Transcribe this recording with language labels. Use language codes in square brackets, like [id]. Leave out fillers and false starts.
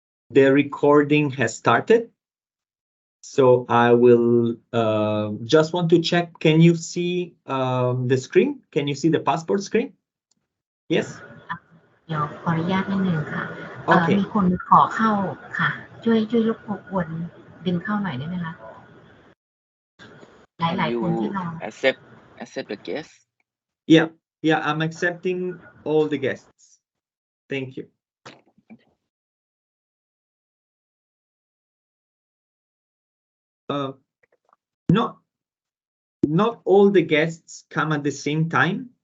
[en] the recording has started. So I will just want to check, can you see the screen? Can you see the passport screen? Yes? [th] เดี๋ยวขออนุญาตนิดนึงค่ะ [en] Okay. [th] มีคนขอเข้าค่ะ ช่วยรบกวนดึงเข้าหน่อยได้ไหมคะ หลายๆคนที่รอ [en] accept the guest? Yeah, I'm accepting all the guests. Thank you. Not all the guests come at the same time.